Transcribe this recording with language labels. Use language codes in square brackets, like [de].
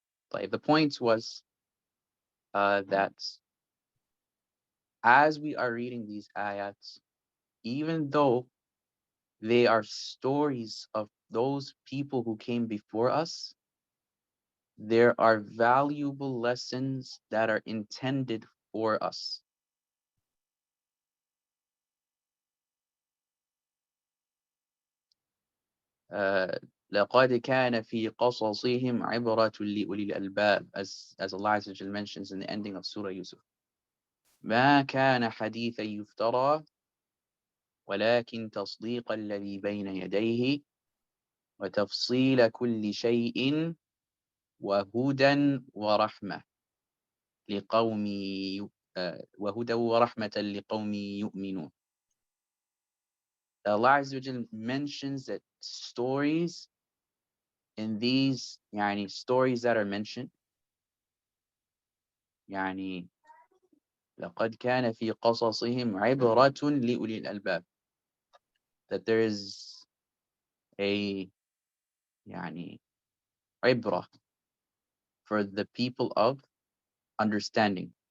[en] But the point was that as we are reading these ayats, even though they are stories of those people who came before us, there are valuable lessons that are intended for us. [ar] لقد كان في قصصهم عبرة لأولي الألباب, [en] as Allah Azza wa Jal mentions in the ending of Surah Yusuf. [ar] ما كان حديثا يفترى ولكن تصديق الذي بين يديه وتفصيل كل شيء وهدى ورحمة لقوم وهدى ورحمة لقوم يؤمنون. [en] Allah Azza wa Jal mentions that stories in these stories that are mentioned [ar] لقد كان في قصصهم عبرة لأولي الألباب, [en] that there is a عبرة for the people of understanding.